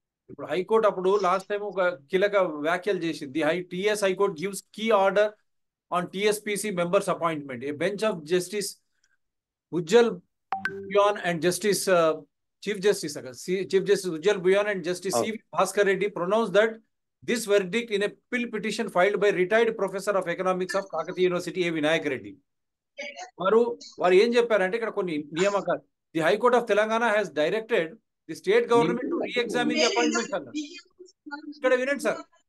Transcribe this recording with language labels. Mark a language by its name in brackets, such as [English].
[Telugu] ఇప్పుడు హైకోర్టు అప్పుడు last time ఒక కీలక వ్యాఖ్యలు చేసింది. [English] TS high court gives key order on TSPC members appointment. A bench of justice Ujjal Buyan and justice Chief Justice Ujjal Buyan and Justice C. Bhaskar Reddy pronounced that this verdict in a pill petition filed by retired professor of economics of Kakatiya University, A. Vinayak Reddy. [Telugu] వారు ఏం చెప్పారంటే ఇక్కడ కొన్ని నియామకాలు, [English] the high court of Telangana has directed the state government to reexamine the appointments [Telugu] అన్నారు. ఇక్కడ వినండి sir.